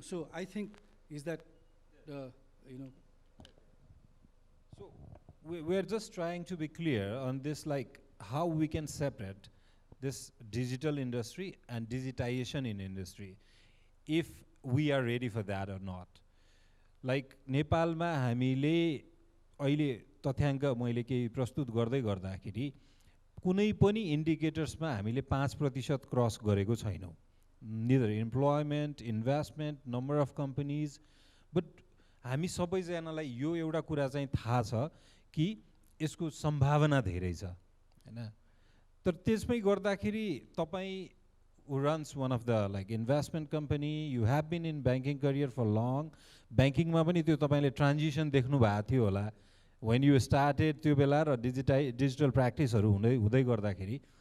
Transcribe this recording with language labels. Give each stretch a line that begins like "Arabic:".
English: So I think is that you know. So we're just trying to be clear on this, like how we can separate this digital industry and digitization in industry, if we are ready for that or not.
Nepali: Like नेपालमा हामीले अहिले तथ्याङ्क मैले केही प्रस्तुत गर्दै गर्दाखेरि कुनै पनि इन्डिकेटर्समा हामीले 5% क्रस गरेको छैनौँ.
English: Neither employment, investment, number of companies, but
Nepali: हामी सबैजनालाई यो एउटा कुरा चाहिँ थाहा छ कि यसको सम्भावना धेरै छ, हैन. तर त्यसमै गर्दाखेरि तपाईँ
English: who runs one of the like investment company, you have been in banking career for long, banking
Nepali: मा पनि त्यो तपाईले
English: transition
Nepali: देख्नु भएको थियो होला
English: when you started
Nepali: त्यो बेला र
English: digital practice
Nepali: हरु हुँदै गर्दाखेरि.